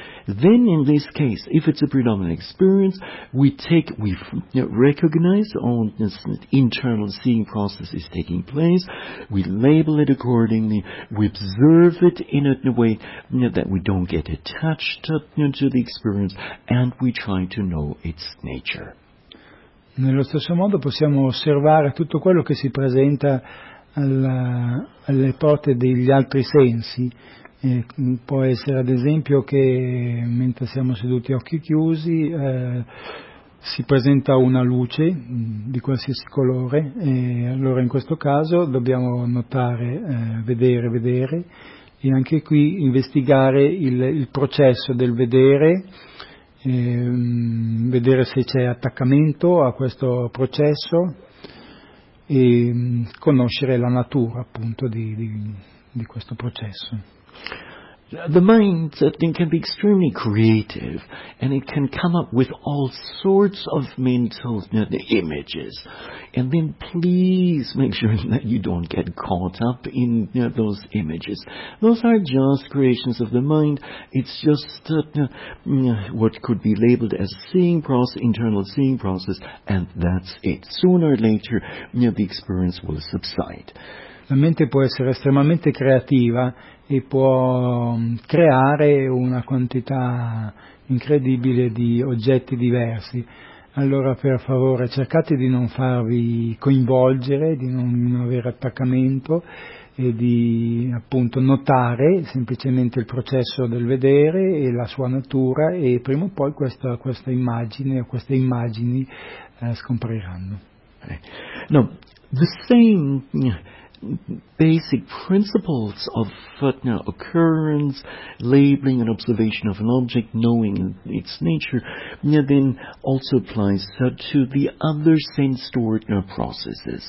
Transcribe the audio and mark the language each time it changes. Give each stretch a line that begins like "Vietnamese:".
English: Then, in this case, if it's a predominant experience, we recognize our internal seeing process is taking place. We label it accordingly. We observe it in a way that we don't get attached to the experience, and we try to know its nature.
Italian: Nello stesso modo, possiamo osservare tutto quello che si presenta alle porte degli altri sensi. Può essere ad esempio che mentre siamo seduti a occhi chiusi si presenta una luce di qualsiasi colore, e allora in questo caso dobbiamo notare, vedere, e anche qui investigare il processo del vedere, vedere se c'è attaccamento a questo processo e conoscere la natura appunto di questo processo.
English: The mind, I think, can be extremely creative, and it can come up with all sorts of mental images. And then please make sure that you don't get caught up in those images. Those are just creations of the mind. It's just what could be labeled as seeing process, internal seeing process, and that's it. Sooner or later, the experience will subside.
Italian: La mente può essere estremamente creativa e può creare una quantità incredibile di oggetti diversi. Allora, per favore, cercate di non farvi coinvolgere, di non avere attaccamento e di appunto notare semplicemente il processo del vedere e la sua natura, e prima o poi questa immagine o queste immagini scompariranno.
English: No, the same basic principles of occurrence, labeling and observation of an object, knowing its nature, then also applies to the other sense-door processes.